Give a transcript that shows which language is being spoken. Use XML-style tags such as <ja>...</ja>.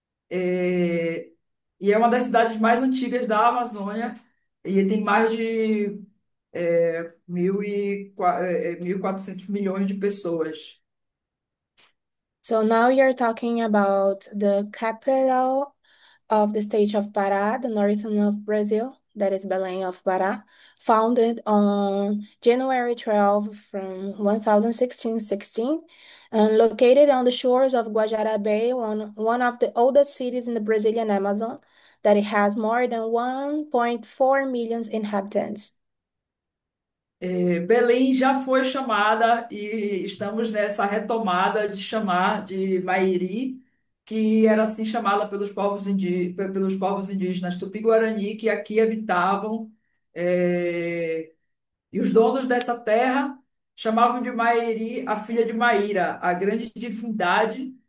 <pt>É, e é uma das cidades mais antigas da Amazônia e tem mais de 1.400 milhões de pessoas.</pt> <en>So now you're talking about the capital of the state of Pará, the northern of Brazil, that is Belém of Pará, founded on January 12 from 1616, and located on the shores of Guajará Bay, one of the oldest cities in the Brazilian Amazon, that it has more than 1.4 million inhabitants.</en> <pt>Belém já foi chamada e estamos nessa retomada de chamar de Mairi, que era assim chamada pelos povos indígenas Tupi-Guarani que aqui habitavam. é, E os donos dessa terra chamavam de Mairi a filha de Maíra, a grande divindade.</pt>